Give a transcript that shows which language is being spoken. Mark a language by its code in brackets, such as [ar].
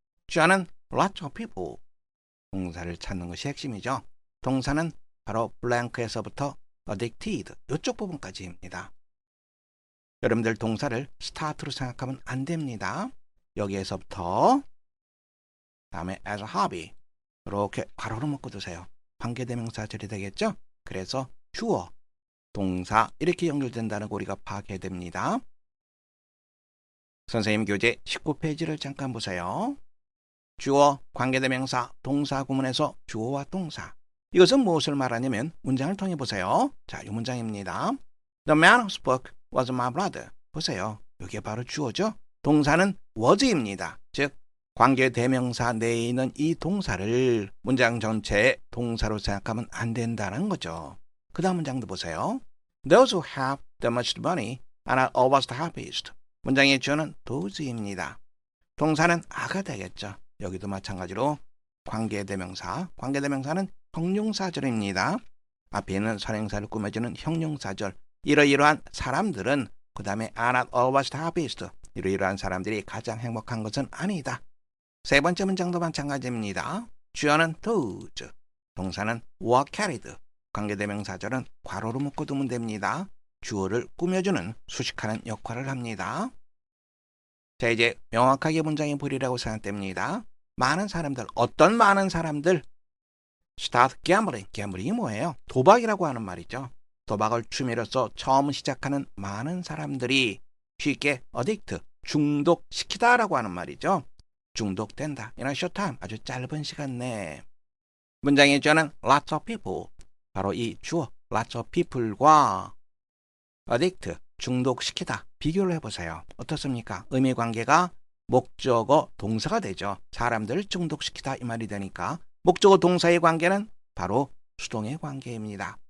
[ko] 주어는 [en] lots of people. [ko] 동사를 찾는 것이 핵심이죠. 동사는 바로 blank에서부터 addicted 이쪽 부분까지입니다. 여러분들 동사를 start로 생각하면 안 됩니다. 여기에서부터 다음에 [en] as a hobby [ko] 이렇게 괄호로 묶어두세요. 관계대명사 절이 되겠죠? 그래서 주어, 동사 이렇게 연결된다는 거 우리가 파악해야 됩니다. 선생님 교재 19페이지를 잠깐 보세요. 주어, 관계대명사, 동사 구문에서 주어와 동사. 이것은 무엇을 말하냐면 문장을 통해 보세요. 자, 이 문장입니다. [en] The man who spoke was my brother. [ko] 보세요. 이게 바로 주어죠. 동사는 was입니다. 즉 관계대명사 내에 있는 이 동사를 문장 전체의 동사로 생각하면 안 된다는 거죠. 그 다음 문장도 보세요. [en] Those who have the most money are always the happiest. [ko] 문장의 주어는 those입니다. 동사는 a가 되겠죠. 여기도 마찬가지로 관계대명사, 관계대명사는 형용사절입니다. 앞에 있는 선행사를 꾸며주는 형용사절. 이러이러한 사람들은 그 다음에 [en] are not always the happiest. [ko] 이러이러한 사람들이 가장 행복한 것은 아니다. 세 번째 문장도 마찬가지입니다. 주어는 those, 동사는 [en] were carried. [ko] 관계대명사절은 괄호로 묶어두면 됩니다. 주어를 꾸며주는 수식하는 역할을 합니다. 자, 이제 명확하게 문장이 보이라고 생각됩니다. 많은 사람들, 어떤 많은 사람들? [en] start gambling. [ko] gambling 뭐예요? 도박이라고 하는 말이죠. 도박을 취미로서 처음 시작하는 많은 사람들이 쉽게 addict, 중독시키다라고 하는 말이죠. 중독된다. [en] in a short time, [ko] 아주 짧은 시간 내에. 문장의 주어는 [en] lots of people. [ko] 바로 이 주어, [en] lots of people [ko] 과 addict, 중독시키다. 비교를 해보세요. 어떻습니까? 의미관계가 목적어 동사가 되죠. 사람들을 중독시키다 이 말이 되니까 목적어 동사의 관계는 바로 수동의 관계입니다.